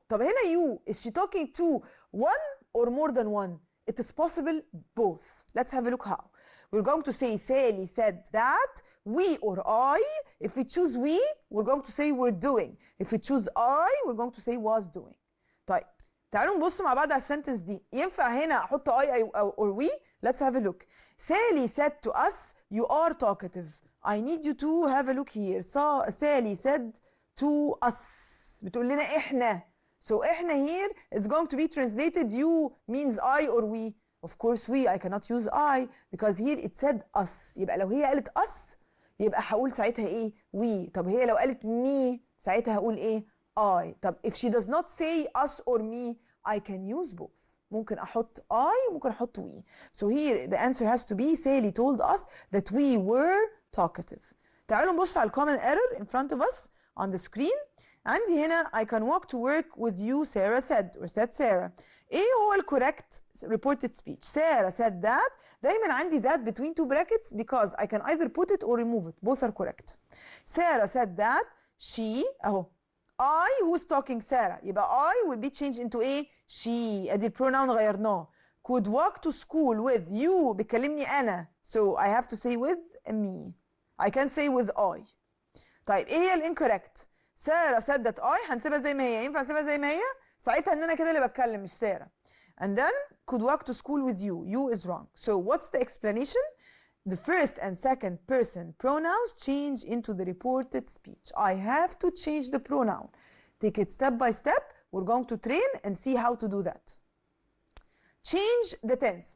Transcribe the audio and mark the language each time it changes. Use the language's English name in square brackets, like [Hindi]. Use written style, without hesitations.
[Arabic] طب هنا [English] you, is she talking to one or more than one? It is possible both. Let's have a look how. We're going to say Sally said that, we or I. If we choose we, we're going to say we're doing. If we choose I, we're going to say was doing. [Arabic] طيب تعالوا نبص مع بعض على السنتنس دي. ينفع هنا احط [English] I or we? Let's have a look. Sally said to us, you are talkative. I need you to have a look here. Sally said to us. [Arabic] بتقول لنا احنا. [English] So احنا here is going to be translated you means I or we. Of course we. I cannot use I because here it said us. [Arabic] يبقى لو هي قالت us يبقى هقول ساعتها ايه؟ we. طب هي لو قالت me ساعتها هقول ايه؟ I. [English] طب if she does not say us or me I can use both. [Arabic] ممكن احط I وممكن احط we. [English] So here the answer has to be Sally told us that we were talkative. [Arabic] تعالوا نبص على [English] common error in front of us on the screen. [Arabic] عندي هنا [English] I can walk to work with you Sarah said or said Sarah. [Arabic] ايه هو ال [English] correct reported speech? Sarah said that. [Arabic] دايما عندي [English] that between two brackets because I can either put it or remove it. Both are correct. Sarah said that. She اهو. I who's talking Sarah. يبقى I will be changed into ايه؟ She. [Arabic] ادي البروناون غيرناه. [English] could walk to school with you [Arabic] بيكلمني أنا [English] so I have to say with me. I can say with I. [Arabic] طيب إيه هي الانكوركت؟ سارة [English] said that I [Arabic] هنسيبها زي ما هي. ينفع نسيبها زي ما هي؟ ساعتها إن أنا كده اللي بتكلم مش سارة. [English] And then could walk to school with you. You is wrong. So what's the explanation? The first and second person pronouns change into the reported speech. I have to change the pronoun. Take it step by step. We're going to train and see how to do that. Change the tense.